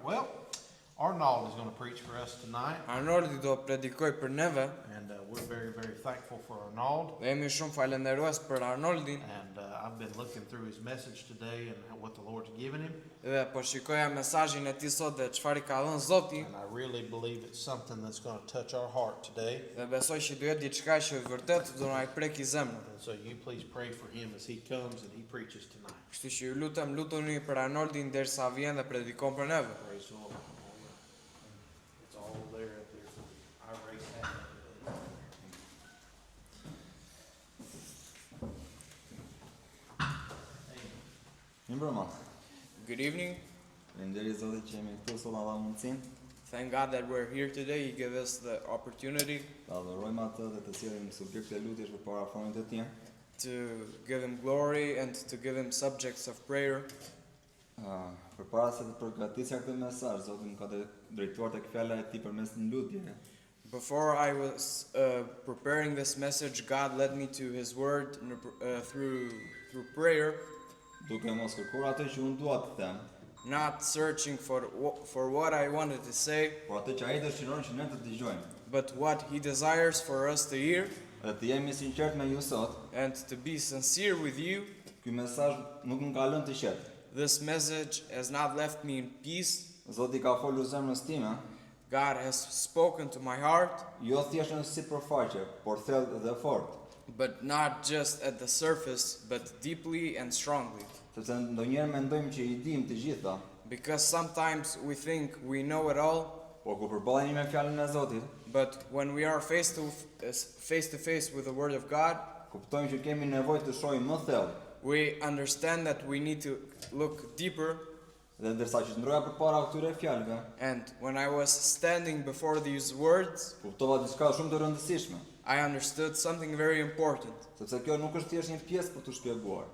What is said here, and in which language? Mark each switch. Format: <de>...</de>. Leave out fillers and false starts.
<en>Well, Arnold is going to preach for us tonight.</en> <sq>Arnoldi do predikoj për neve.</sq> <en>And we're very, very thankful for Arnold.</en> <sq>Dhe jemi shumë falenderues për Arnoldin.</sq> <en>And I've been looking through his message today and what the Lord's given him.</en> <sq>Dhe po shikoja mesazhin e tij sot dhe çfarë i ka dhënë Zoti.</sq> <en>And I really believe it's something that's going to touch our heart today.</en> <sq>Dhe besoj që do jetë diçka që vërtet do na i preki zemrën.</sq> <en>And so you please pray for him as he comes and he preaches tonight.</en> <sq>Kështu që ju lutem, lutuni për Arnoldin derisa vjen dhe predikon për neve.</sq> <en>Praise the Lord. It's all there up there for our race hand.</en> <sq>Mirëmbrëma.</sq> <en>Good evening.</en> <sq>Faleminderit Zotit që jemi këtu sot na dha mundësinë.</sq> <en>Thank God that we're here today. He gave us the opportunity</en> <sq>Ta adhurojmë atë dhe të sjellim subjekte e lutjes përpara fronit të tij.</sq> <en>to give him glory and to give him subjects of prayer.</en> <sq>Përpara se të përgatisja këtë mesazh, Zoti më ka drejtuar tek fjala e tij përmes një lutjeje.</sq> <en>Before I was preparing this message, God led me to His Word through prayer,</en> <sq>Duke mos kërkuar atë që unë dua të them,</sq> <en>not searching for what I wanted to say,</en> <sq>por atë që ai dëshiron që ne të dëgjojmë.</sq> <en>but what He desires for us to hear,</en> <sq>Dhe të jemi sinqert me ju sot,</sq> <en>and to be sincere with you.</en> <sq>ky mesazh nuk më ka lënë të qetë.</sq> <en>This message has not left me in peace.</en> <sq>Zoti ka folur zemrës time,</sq> <en>God has spoken to my heart,</en> <sq>jo thjesht në sipërfaqe, por thellë dhe fort.</sq> <en>but not just at the surface, but deeply and strongly.</en> <sq>Sepse ndonjëherë mendojmë që i dim të gjitha,</sq> <en>Because sometimes we think we know it all,</en> <sq>por kur përballemi me fjalën e Zotit,</sq> <en>but when we are face to face with the Word of God,</en> <sq>kuptojmë që kemi nevojë të shohim më thellë.</sq> <en>we understand that we need to look deeper.</en> <sq>Dhe ndërsa që ndroja përpara këtyre fjalëve,</sq> <en>And when I was standing before these words,</en> <sq>kuptova diçka shumë të rëndësishme,</sq> <en>I understood something very important.</en> <sq>sepse kjo nuk është thjesht një pjesë për të shpjeguar,</sq>